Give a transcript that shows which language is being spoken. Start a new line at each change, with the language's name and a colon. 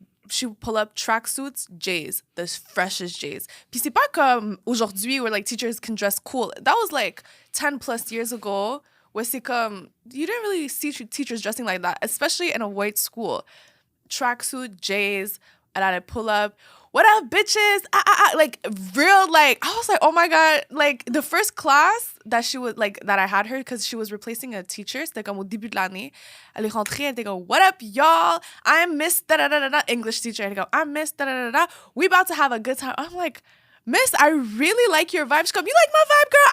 English: She would pull up tracksuits, J's, the freshest J's.
French: Puis c'est pas comme aujourd'hui
English: where like teachers can dress cool. That was like 10 plus years ago where
French: c'est comme,
English: you didn't really see teachers dressing like that, especially in a white school. Tracksuit, J's, and I'd pull up, what up, bitches? Like real, like, I was like, oh my God. Like the first class that she was like, that I had her because she was replacing a teacher,
French: c'était comme au début de l'année. Elle est rentrée, elle était comme,
English: what up, y'all? I'm Miss da-da-da-da-da, English teacher. Elle go, I'm Miss da-da-da-da. We about to have a good time. I'm like, Miss, I really like your vibe. She's comme, you like my vibe, girl?